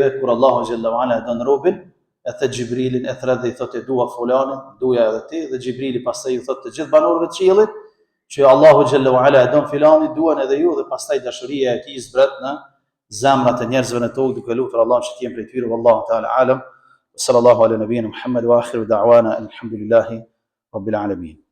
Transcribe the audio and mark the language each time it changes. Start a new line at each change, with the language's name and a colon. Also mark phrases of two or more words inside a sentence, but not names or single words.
Albanian: Kur
Arabic: الله جل وعلا
Albanian: e don robin, e the Xhibrilin, e thret dhe i thotë dua fulanin, duja edhe ti, dhe Xhibrili pastaj i thotë të gjithë banorëve të qiellit që
Arabic: الله جل وعلا
Albanian: e don filanin, duan edhe ju, dhe pastaj dashuria e tij zbret në zemrat e njerëzve në tokë, duke lutur Allahun që të jemi prej tyre.
Arabic: والله تعالى أعلم. صلى الله على نبينا محمد وآخر دعوانا الحمد لله رب العالمين.